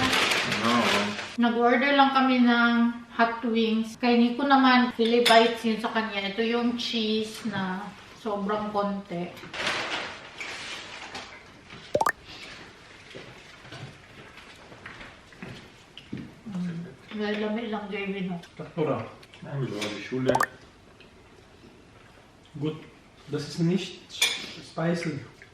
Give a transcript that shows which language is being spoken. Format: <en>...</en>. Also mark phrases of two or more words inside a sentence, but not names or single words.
<tl>Nag-order lang kami ng</tl> <en>hot wings.</en> <tl>Kay Nico naman, Philly bites yun sa kanya. Ito yung cheese na sobrang konti. Lalami lang gravy, no?</tl> <de>Oder? Ja, die Schule. Gut, das ist nicht spicy.</de>